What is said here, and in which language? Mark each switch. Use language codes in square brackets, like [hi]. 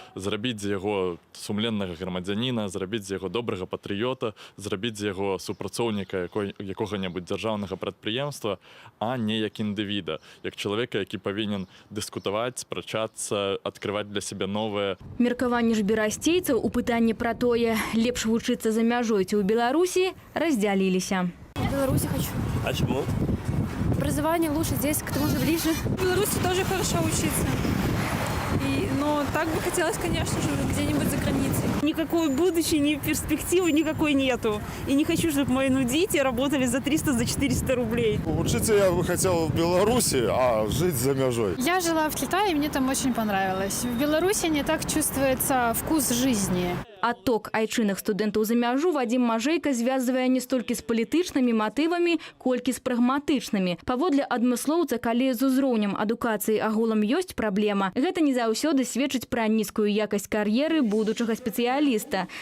[be] Зрабіць з яго сумленнага грамадзяніна, зрабіць з яго добрага патрыёта, зрабіць з яго супрацоўніка якога-небудзь дзяржаўнага прадпрыемства, а не як індывіда, як чалавека, які павінен дыскутаваць, спрачацца, адкрываць для сябе новае. Меркаванне ж берасцейцаў у пытанні пра тое, лепш вучыцца за мяжой ці ў Беларусі, раздзяліліся. [ru] В Беларуси хочу. А чему? Образование лучше здесь, к тому же ближе. В Беларуси тоже хорошо учиться. Но так бы хотелось, конечно же, где-нибудь за границей. Никакой будущей, ни перспективы никакой нету. И не хочу, чтобы мои дети работали за 300, за 400 рублей. Учиться я бы хотел в Беларуси, а жить [be] за мяжой. [ru] Я жила в Китае, и мне там очень понравилось. В Беларуси не так чувствуется вкус жизни. [be] Адток айчынных студэнтаў за мяжу Вадзім Мажэйка звязвае не столькі з палітычнымі матывамі, колькі з прагматычнымі. Паводле адмыслоўца, калі з узроўнем адукацыі агулам ёсць праблема, гэта не заўсёды сведчыць пра нізкую якасць кар'еры будучага спецыяліста.